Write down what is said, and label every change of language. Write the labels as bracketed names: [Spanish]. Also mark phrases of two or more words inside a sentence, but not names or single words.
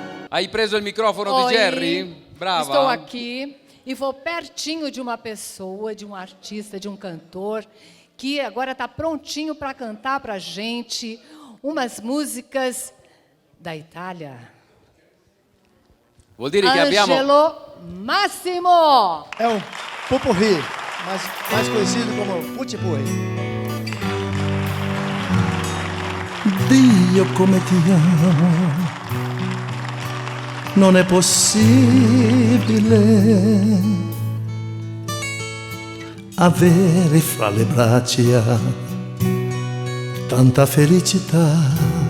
[Italian] Hai preso il microfono di Jerry? Brava. [Portuguese] Estou aqui e vou pertinho de uma pessoa, de um artista, de um cantor, que agora está prontinho para cantar para a gente umas músicas da Itália. [Italian] Vuol dire che abbiamo... Angelo Massimo! [Portuguese] É um pupurri, mais conhecido como putipurri. [Italian] Dio come ti amo, non è possibile avere fra le braccia tanta felicità.